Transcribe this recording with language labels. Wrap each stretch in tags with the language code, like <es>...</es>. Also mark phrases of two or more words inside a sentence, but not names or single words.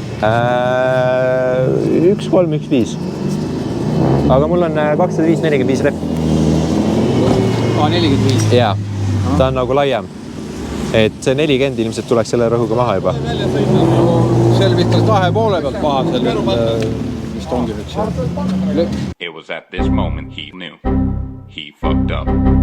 <et>1,3, 1,5. Aga mul on 205-45 rehv. 45? Jaa. Ta on nagu laiem. Et see 40 ilmselt tuleks selle rõhuga maha juba. Selvitas 2 poole pealt maha selle, mis ongi nüüd see.</et> <en>It was at this moment he knew. He fucked up.</en>